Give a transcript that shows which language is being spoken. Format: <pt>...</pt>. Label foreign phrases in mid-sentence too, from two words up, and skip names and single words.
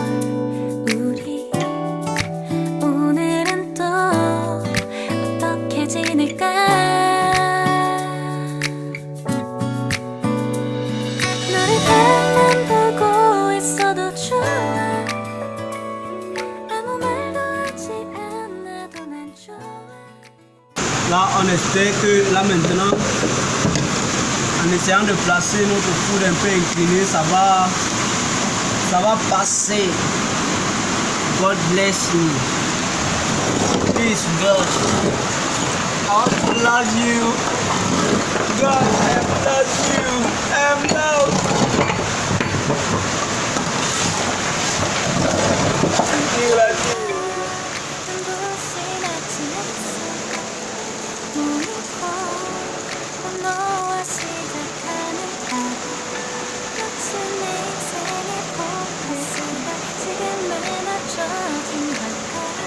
<ko>우리 오늘은 또 어떻게 지낼까. 너를 바라만 보고 있어도 좋아. 아무 말도 하지 않아도 난 좋아.</ko> <fr>Là, on espère que là maintenant, en essayant de placer notre coude un peu incliné, ça va passer.</fr> <en>God bless you. Peace, God. I love you. God, I love you. I'm love. I love you.</en> <ko>너와 시작하는 하루, 마치 내 인생의 포커스가 지금에 맞춰진 걸까.</ko>